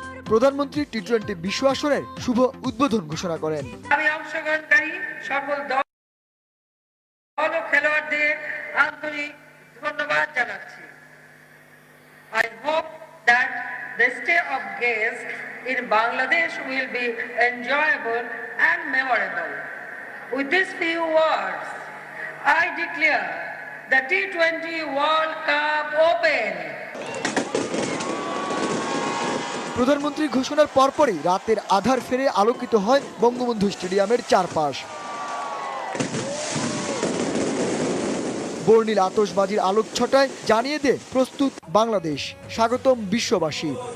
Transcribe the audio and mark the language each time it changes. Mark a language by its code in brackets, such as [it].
[bn] প্রধানমন্ত্রী টি-20 বিশ্ব আসরের শুভ উদ্বোধন ঘোষণা করেন। আমি অংশগ্রহণকারী সকল দল ও খেলোয়াড়দের আন্তরিক ধন্যবাদ জানাচ্ছি। [en] I hope that the stay of guests in Bangladesh will be enjoyable and memorable. With these few words, I declare the T20 World Cup open. [bn] প্রধানমন্ত্রীর ঘোষণার পরপরই রাতের আধার ফেরে আলোকিত হয় বঙ্গবন্ধু স্টেডিয়ামের চারপাশ। বর্ণিল আতশবাজির আলোকছটায় জানিয়ে দেয় প্রস্তুত বাংলাদেশ, স্বাগতম বিশ্ববাসী।